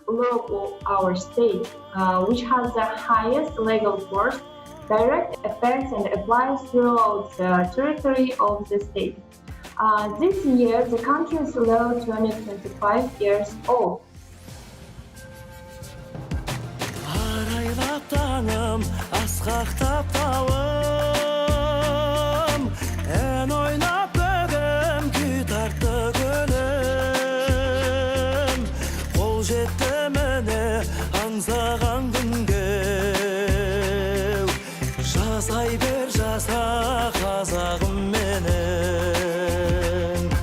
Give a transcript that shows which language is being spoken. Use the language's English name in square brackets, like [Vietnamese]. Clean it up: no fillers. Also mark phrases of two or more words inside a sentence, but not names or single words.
[English] law of our state, which has the highest legal force, direct effects, and applies throughout the territory of the state. This year, the country's law turned 25 years old. [Kazakh] Арайлап таңым, асқақтап тауым, ән ойнап бөгім, күй тартты көлім. Қол жетті міне аңсаған күнге, жасай бер жаса қазағым менің.